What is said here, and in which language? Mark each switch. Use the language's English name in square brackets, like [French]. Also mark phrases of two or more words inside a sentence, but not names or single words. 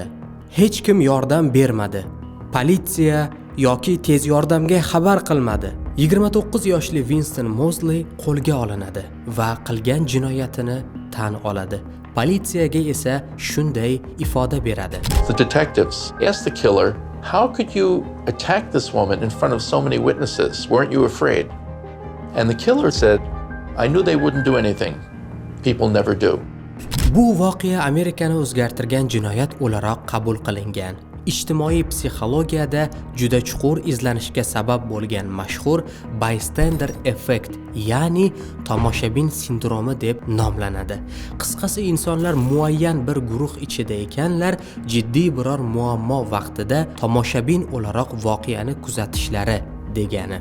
[Uzbek] Hech kim yordam bermadi. Politsiya yoki tez yordamga xabar qilmadi. 29 yoshli Winston Mosley qo'lga olinadi va qilgan jinoyatini tan oladi. Politsiyaga esa shunday ifoda beradi. [English] The detectives asked the killer, "How could you attack this woman in front of so many witnesses? Weren't you afraid?" And the killer said, "I knew they wouldn't do anything. People never do." [Uzbek] Bu voqea Amerikani o'zgartirgan jinoyat o'laroq qabul qilingan. Ijtimoiy psixologiyada juda chuqur izlanishga sabab bo'lgan mashhur [English] bystander effect, [Uzbek] ya'ni tomoshabin sindromi deb nomlanadi. Qisqasi, insonlar muayyan bir guruh ichida ekanlar, jiddiy biror muammo vaqtida tomoshabin o'laroq voqeani kuzatishlari degani.